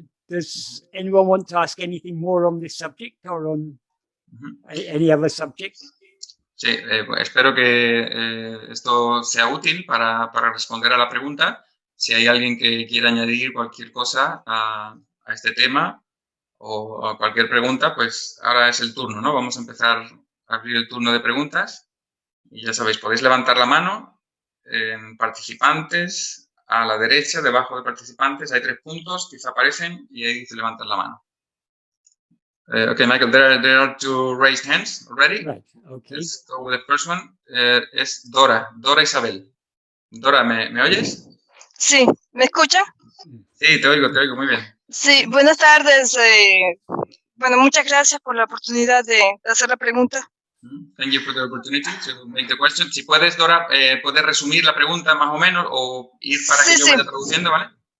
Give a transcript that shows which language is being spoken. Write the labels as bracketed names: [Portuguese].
[English] Does anyone want to ask anything more on this subject or on any other subject? [Spanish] Sí, espero que esto sea útil para responder a la pregunta. Si hay alguien que quiera añadir cualquier cosa a este tema o a cualquier pregunta, pues ahora es el turno, ¿no? Vamos a empezar a abrir el turno de preguntas. Y ya sabéis, podéis levantar la mano en participantes. A la derecha, debajo de participantes, hay 3 puntos que aparecen y ahí se levantan la mano. [English] Okay, Michael, there are 2 raised hands already. Right, okay. Let's go with the first one. [Spanish] Es Dora Isabel. Dora, ¿me oyes? Sí, ¿me escucha? Sí, te oigo muy bien. Sí, buenas tardes. Bueno, muchas gracias por la oportunidad de hacer la pregunta. [English] Thank you for the opportunity to make the question. [Spanish] Si puedes, Dora, puedes resumir la pregunta más o menos o ir para que yo vaya traduciendo, ¿vale?